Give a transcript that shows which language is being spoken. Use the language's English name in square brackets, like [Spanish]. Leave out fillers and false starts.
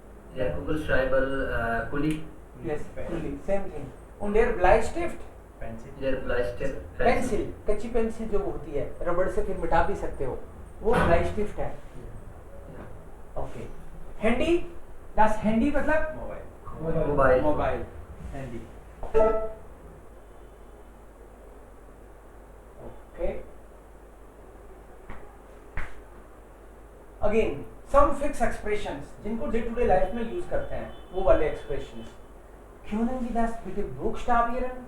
[German] Der Kugelschreiber, Kuli. [English] Yes, कूली, same thing. और [German] डेयर ब्लाइस्टिफ्ट, Der Bleistift. [Hindi] Pencil, कच्ची pencil जो होती है, रबड़ से फिर मिटा भी सकते हो, वो ब्लाइस्टिफ्ट है। ओके। हैंडी, das हैंडी मतलब mobile. Mobile, handy. Okay. [English] again some fix expressions, [Hindi] जिनको डे टू डे लाइफ में यूज करते हैं, वो वाले expressions. [German] Können Sie das bitte buchstabieren?